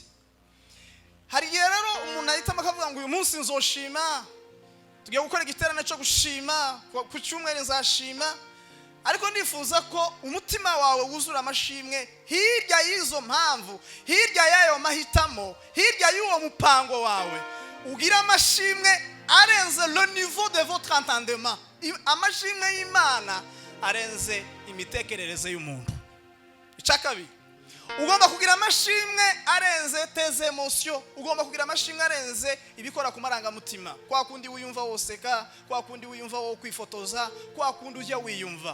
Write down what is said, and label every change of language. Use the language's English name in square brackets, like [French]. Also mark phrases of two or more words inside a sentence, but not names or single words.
[Kinyarwanda] Hari igihe rero umuntu ahitamo akavuga ngo uyu munsi nzoshima, tugiye gukora igiterane cyo gushima, ku cyumweru nzashima. Ariko ndifuza ko umutima wawe wuzura amashimwe hirya y'izo mpamvu, hirya y'ayo mahitamo, hirya y'uwo mupango wawe, ugira amashimwe arenze [French] le niveau de votre entendement. [Kinyarwanda] Amashimwe y'Imana arenze imitekerereze y'umuntu. Icyakabiri, ugomba kugira amashimwe arenze [French] tes emotions, [Kinyarwanda] ugomba kugira amashimwe arenze ibikora ku marangamutima. Kwa kundi wiyumva woseka, kwa kundi wiyumva wo kwifotoza, kwa kundi ujya wiyumva.